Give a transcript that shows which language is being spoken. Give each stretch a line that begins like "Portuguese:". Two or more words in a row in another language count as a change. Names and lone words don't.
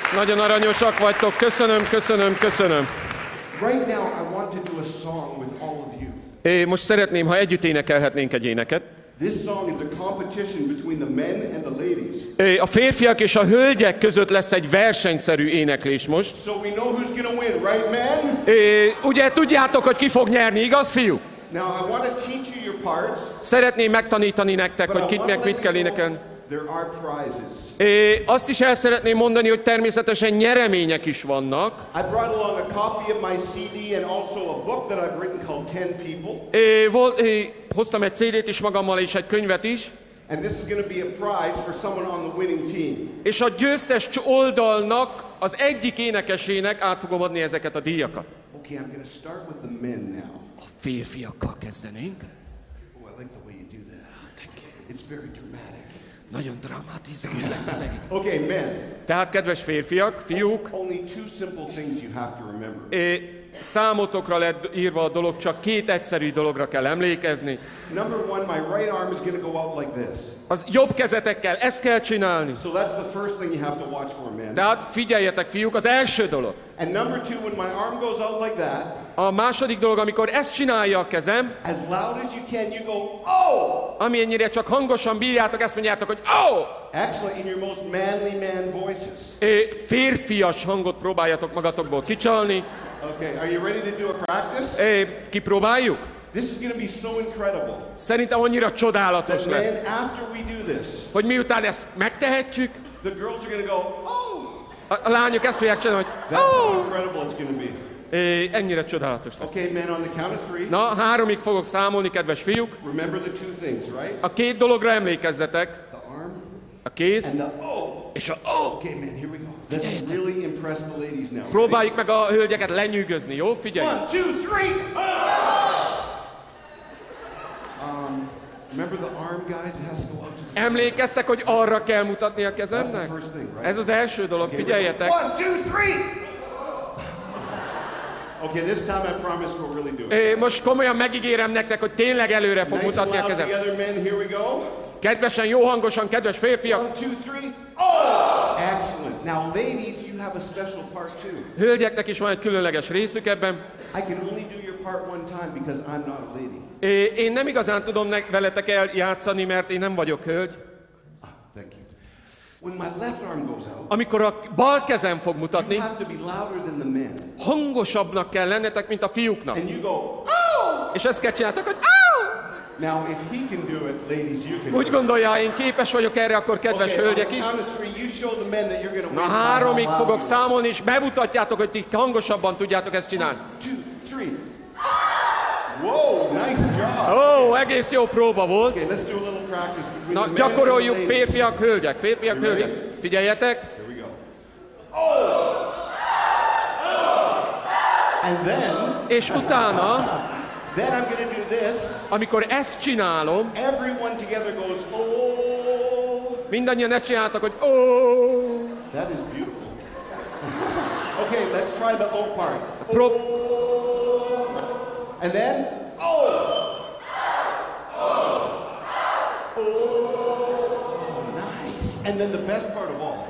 Hungarian: Nagyon aranyosak vagytok. Köszönöm, köszönöm, köszönöm.
English: Right now I want to do a song with all of you.
Hungarian: Most szeretném, ha együtt énekelhetnénk egy éneket.
English: This song is a competition between the men and the ladies.
Hungarian: A férfiak és a hölgyek között lesz egy versenyszerű éneklés most.
English: So we know who's going to win, right men?
Hungarian: Ugye tudjátok, hogy ki fog nyerni, igaz, fiú?
English: Now I want to teach you your parts.
Hungarian: Szeretném megtanítani nektek, hogy kitnek mit kell énekelni.
English: There are prizes.
Hungarian: Azt is el szeretném mondani, hogy természetesen nyeremények is vannak.
English: I brought along a copy of my CD and also a book that I've written called 10 People.
Hungarian: Hoztam egy CD-t is magammal és egy könyvet is.
English: And this is going to be a prize for someone on the winning team.
Hungarian: És a győztes oldalnak, az egyik énekesének át fogom adni ezeket a díjakat.
English: Okay, I'm going to start with the men now.
Hungarian: A férfiakkal kezdenénk.
English: Oh, I like the way you do that. Thank you. It's very dramatic.
Hungarian: Nagyon dramatizálni lett az egész.
English: Okay, men.
Hungarian: Tehát, kedves férfiak, fiúk,
English: Only two simple things you have to remember.
Hungarian: Számotokra lett írva a dolog, csak két egyszerű dologra kell emlékezni.
English: Number one, my right arm is going to go out like this.
Hungarian: Az jobb kezetekkel ezt kell csinálni.
English: So that's the first thing you have to watch for, men.
Hungarian: Tehát figyeljetek, fiúk, az első dolog.
English: And number two, when my arm goes out like that,
Hungarian: A második dolog, amikor ezt csinálja a kezem,
English: as loud as you can, you go, oh!
Hungarian: amennyire csak hangosan bírjátok, ezt mondjátok, hogy oh!
English: Excellent, in your most manly man voices.
Hungarian: Férfias hangot próbáljatok magatokból kicsalni.
English: Okay, are you ready to do a practice?
Hungarian: Kipróbáljuk?
English: This is going to be so incredible.
Hungarian: Szerintem annyira csodálatos
English: That
Hungarian: lesz,
English: man, after we do this,
Hungarian: hogy miután ezt megtehetjük,
English: the girls are going to go, oh!
Hungarian: a lányok ezt fogják csinálni, hogy
English: That's how oh! incredible it's going to be.
Hungarian: Ennyire csodálatos lesz.
English: Okay, men, on the count of three.
Hungarian: Na, 3-ig fogok számolni, kedves fiúk.
English: Remember the two things, right?
Hungarian: A két dologra emlékezzetek.
English: The arm
Hungarian: A kéz
English: and the oh.
Hungarian: és a oh!
English: Okay, man, here we go. Let's really impress the ladies now.
Hungarian: Próbáljuk meg a hölgyeket lenyűgözni, jó? Figyelj! 1, 2, 3.
English: Remember the arm, guys? It has to go up to the...
Hungarian: Emlékeztek, hogy arra kell mutatni a
English: That's
Hungarian: kezemnek?
English: the first thing, right?
Hungarian: Ez az első dolog, figyeljetek! 1, 2, 3.
English: Okay, this time I promise we'll really do it.
Hungarian: Most komolyan megígérem nektek, hogy tényleg előre fog
English: Nice and
Hungarian: mutatni a
English: loud
Hungarian: kezem.
English: together, men. Here we go.
Hungarian: Kedvesen, jó hangosan, kedves 1, férfiak! 2, 3.
English: Oh! Excellent. Now, ladies, you have a special part too.
Hungarian: Hölgyeknek is van egy különleges részük ebben.
English: I can only do your part one time because I'm not a lady.
Hungarian: Én nem igazán tudom veletek eljátszani, mert én nem vagyok hölgy.
English: Thank you. When my left arm goes out,
Hungarian: Amikor a bal kezem fog
English: you
Hungarian: mutatni,
English: have to be louder than the men.
Hungarian: hangosabbnak kell lennetek, mint a fiúknak.
English: And you go, oh!
Hungarian: És ezt kell csináltak, hogy oh!
English: Now, if he can do it, ladies, you can do
Hungarian: Úgy
English: it.
Hungarian: gondolja, én képes vagyok erre, akkor kedves
English: Okay, on
Hungarian: hölgyek
English: the
Hungarian: is.
English: count of three, you show the men that you're going to
Hungarian: Na,
English: win.
Hungarian: 3-ig fogok számolni, és bemutatjátok, hogy ti hangosabban tudjátok ezt csinálni. 2, 3.
English: Whoa, nice job.
Hungarian: Ó, egész jó próba volt.
English: Okay, let's do a little practice between
Hungarian: Na,
English: the men
Hungarian: gyakoroljuk
English: and the ladies.
Hungarian: férfiak, hölgyek, férfiak,
English: You ready?
Hungarian: hölgyek. Figyeljetek.
English: Here we go. And
Hungarian: És utána,
English: then I'm going to do this.
Hungarian: amikor ezt csinálom,
English: Everyone together goes, oh.
Hungarian: mindannyian ezt csináltak, hogy ó.
English: That is beautiful. Okay, let's try the O part.
Hungarian: Prób-
English: And then, oh. Oh, nice. And then the best part of all,